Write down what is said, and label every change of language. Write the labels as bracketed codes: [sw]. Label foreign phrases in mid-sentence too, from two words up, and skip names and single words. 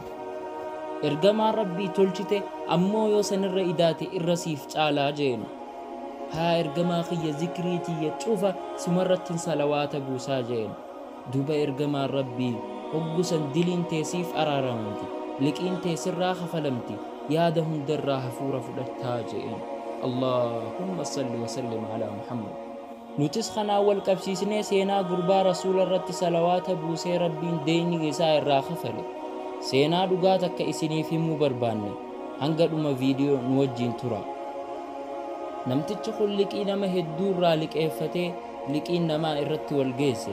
[om] ergamaan rabbii tolchite ammoo yoo sanirra idaate irra siif caalaa jeen. haa ergamaa kiyya zikrii tiyya cufa sumarratti salawaata buusaa jeen. duba ergamaan rabbii hoggusan diliin teesiif araaramti liqiin teesirraa kafalamti yaada hundarraa hafuura fudhattaa jeen. [ar] اللهم صل وسلم على محمد. [om] nutis kanaa wal qabsiisnee seenaa gurbaa rasuula irratti salawaata buusee rabbiin deeyni isaa irraa kafale seenaa dhugaa takka isiniif himuu barbaanne hanga dhuma viidiyoo nu wajjiin tura. namtichi kun liqii nama hedduu irraa liqeeffatee liqiin namaa irratti wal geesse.